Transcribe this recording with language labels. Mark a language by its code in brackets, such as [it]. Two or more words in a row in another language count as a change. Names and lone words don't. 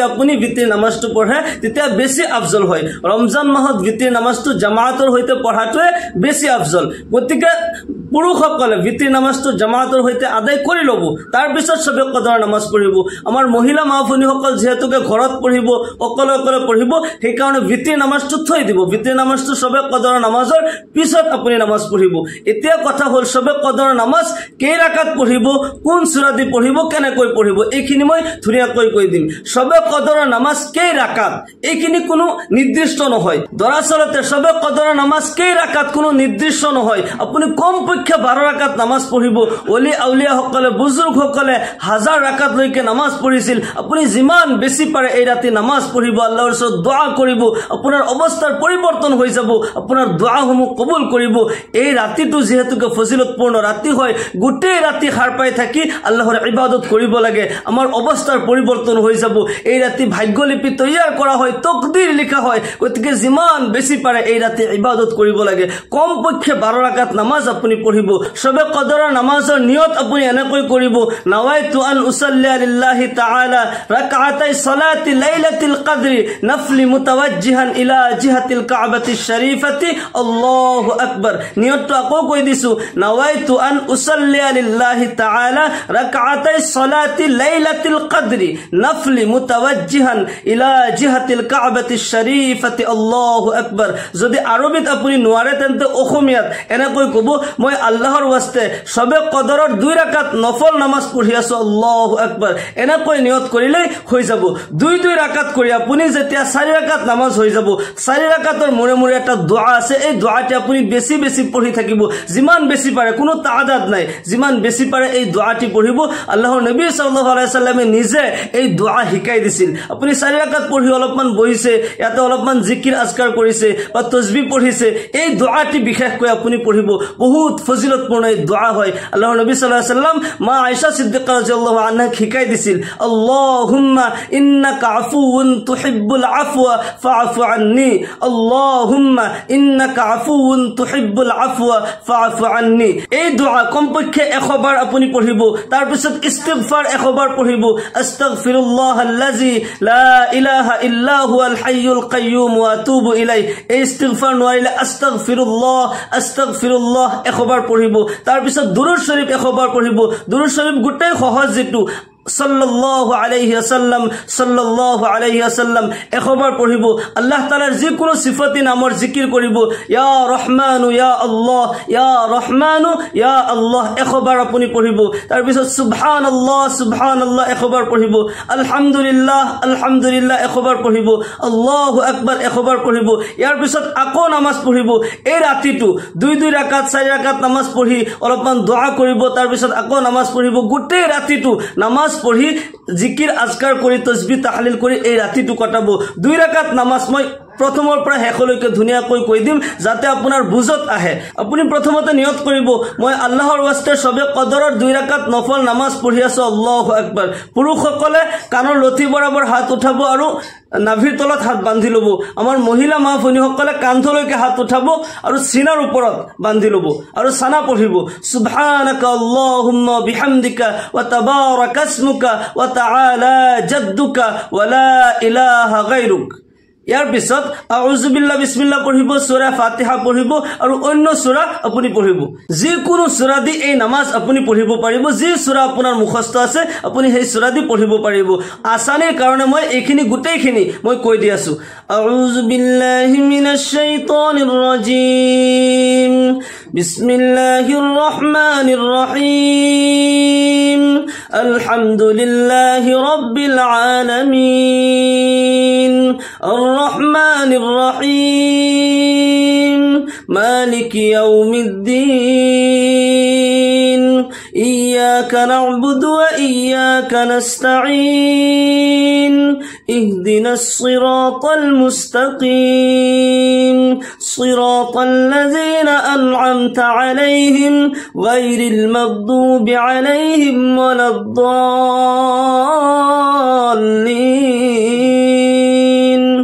[as] আপুনি ভিতৰি নামাজটো পঢ়ে তেতিয়া বেছি আফজল হয় ৰমজান মাহত ভিতৰি নামাজটো জামাতৰ হৈতে পঢ়াটোৱে বেছি আফজল গতিকে পুৰুষসকলে ভিতৰি নামাজটো জামাতৰ হৈতে আদায় কৰি ল'ব তাৰ পিছত সবে কদৰ নামাজ পঢ়িব আমাৰ মহিলা মা ভনীসকল যেহেতুকে ঘৰত পঢ়িব অকলে অকলে পঢ়িব সেই কাৰণে ভিতৰি নামাজটো থৈ দিব ভিতৰি নামাজটো সবে কদৰ নামাজৰ পিছত আপুনি নামাজ পঢ়িব এতিয়া কথা হল সবে কদৰ নামাজ কেই রাকাত পঢ়িব কোন সূৰা দি পঢ়িব কেনেকৈ পঢ়িব এইখিনি মই ধুনীয়াকৈ কৈ দিম সবে কদৰ নামাজ কেই রাকাত এইখিনি কোনো নিৰ্দিষ্ট নহয় দৰাচলতে সবে কদৰ নামাজ কেই রাকাত কোনো নিৰ্দিষ্ট নহয় আপুনি কমপক্ষে 12 রাকাত নামাজ পঢ়িব ওলি আউলিয়া সকলে বুজুৰ্গ সকলে 1000 রাকাত লৈকে নামাজ পঢ়িছিল আপুনি যিমান বেছি পাৰে এই ৰাতি নামাজ পঢ়িব আল্লাহৰ ওচৰত দোয়া কৰিব আপোনাৰ অৱস্থাৰ পৰিৱৰ্তন হৈ যাব আপোনাৰ দোয়াসমূহ কবুল কৰিব এই ৰাতিটো যেহেতুকে ফজিলতপূৰ্ণ ৰাতি হয় গোটেই ৰাতি খাৰ পাই থাকি আল্লাহৰ ইবাদত কৰিব লাগে আমাৰ অৱস্থাৰ পৰিৱৰ্তন হৈ যাব এই ৰাতি ভাগ্যলিপি তৈয়াৰ কৰা হয় তকদিৰ লিখা হয় গতিকে যিমান বেছি পাৰে এই ৰাতি ইবাদত কৰিব লাগে কমপক্ষে 12 রাকাত নামাজ আপুনি পঢ়িব সবে কদৰৰ নামাজৰ নিয়ত আপুনি এনেকৈ কৰিব [ar] نويت أن أصلي لله تعالى ركعتي صلاة ليلة القدر نفلا متوجها إلى جهة الكعبة الشريفة الله আকবার [as] নিয়তটো আকৌ কৈ দিছো [ar] نويت أن أصلي لله تعالى ركعتي صلاة ليلة القدر نفلا متوجها إلى جهة الكعبة الشريفة الله أكبر [as] যদি আৰবিত আপুনি নোৱাৰে তেন্তে অসমীয়াত এনেকৈ কব মই আল্লাহৰ ওয়াস্তে সবে কদৰৰ 2 রাকাত নফল নামাজ পঢ়ি আছো [ar] الله أكبر [as] এনেকৈ নিয়ত কৰিলে হৈ যাব 2 রাকাত কৰি আপুনি যেতিয়া 4 রাকাত নামাজ হৈ যাব 4 রাকাতৰ মূৰে মূৰে এটা দোয়া আছে এই দোয়াটি আপুনি বেছি বেছি পঢ়ি থাকিব যিমান বেছি পাৰে কোনো তাআদাদ নাই যিমান বেছি পাৰে এই দোয়াটি পঢ়িব আল্লাহৰ নবী [ar] صلى الله عليه وسلم [as] নিজে এই দোয়া শিকাই দিছিল আপুনি 4 রাকাত পঢ়ি অলপমান বহিছে ইয়াতে অলপমান জিকিৰ আজকাৰ কৰিছে বা তসবিহ পঢ়িছে এই দোৱাটি বিশেষকৈ আপুনি পঢ়িব বহুত ফজিলতপূৰ্ণ এই দোৱা হয় আল্লাহৰ নবী [ar] صلى الله عليه وسلم [as] মা আয়েশা সিদ্দিকা [ar] رضي الله عنها [as] শিকাই দিছিল [ar] اللهم إنك عفو تحب العفو فاعف عني اللهم إنك عفو تحب العفو فاعف عني [as] এই দোৱা কমপক্ষে 100 বাৰ আপুনি পঢ়িব তাৰ পিছত ইস্তিগফাৰ 100 বাৰ পঢ়িব [ar] أستغفر الله الذي لا إله إلا هو الحي القيوم وأتوب إليه [as] এই ইস্তিগফাৰ নোৱাৰিলে আস্তাগফিৰুল্লাহ 100 বাৰ পঢ়িব তাৰ পিছত দুৰুদ শৰীফ 100 বাৰ পঢ়িব দুৰুদ শৰীফ গোটেই সহজ যেটো [ar] صلى الله عليه وسلم [as] 100 বাৰ পঢ়িব আল্লাহ তাআলাৰ যিকোনো সিফাতি নামৰ জিকিৰ কৰিব [ar] يا رحمن يا الله يا رحمن يا الله [as] 100 বাৰ আপুনি পঢ়িব তাৰ পিছত সুবহানাল্লাহ 100 বাৰ পঢ়িব আলহামদুলিল্লাহ 100 বাৰ পঢ়িব [ar] الله أكبر [as] 100 বাৰ পঢ়িব ইয়াৰ পিছত আকৌ নামাজ পঢ়িব এই ৰাতিটো 2 ৰাকাত 4 ৰাকাত নামাজ পঢ়ি অলপমান দোয়া কৰিব তাৰ পিছত আকৌ নামাজ পঢ়িব গোটেই ৰাতিটো নামাজ পঢ়ি জিকিৰ আজকাৰ কৰি তসবিহ তাহলিল কৰি এই ৰাতিটো কটাব 2 ৰাকাত নামাজ মই প্ৰথমৰ পৰা শেষলৈকে ধুনিয়াকৈ কৈ দিম যাতে আপোনাৰ বুজত আহে আপুনি প্ৰথমতে নিয়ত কৰিব মই আল্লাহৰ ওয়াস্তে সবে কদৰৰ 2 ৰাকাত নফল নামাজ পঢ়ি আছো [ar] الله أكبر [as] পুৰুষসকলে কাণৰ লথি বৰাবৰ হাত উঠাব আৰু নাভিৰ তলত হাত বান্ধি লব আমাৰ মহিলা মা ভনীসকলে কান্ধলৈকে হাত উঠাব আৰু সিনাৰ ওপৰত বান্ধি লব আৰু সানা পঢ়িব [ar] سبحانك اللهم وبحمدك وتبارك اسمك وتعالى جدك ولا إله غيرك [as] ইয়াৰ পিছত [ar] أعوذ بالله بسم الله [as] পঢ়িব সূরা ফাতিহা পঢ়িব আৰু অন্য সূরা আপুনি পঢ়িব যিকোনো সূরা দি এই নামাজ আপুনি পঢ়িব পাৰিব যি সূরা আপোনাৰ মুখস্থ আছে আপুনি সেই সূরা দি পঢ়িব পাৰিব আসানিৰ কাৰণে মই এইখিনি গুটেইখিনি মই কৈ দি আছো [ar] أعوذ بالله من الشيطان الرجيم بسم الله الرحمن الرحيم الحمد لله رب আলামিন الرحمن الرحيم مالك يوم الدين إياك نعبد وإياك نستعين اهدنا الصراط المستقيم صراط الذين أنعمت عليهم غير المغضوب عليهم ولا الضالين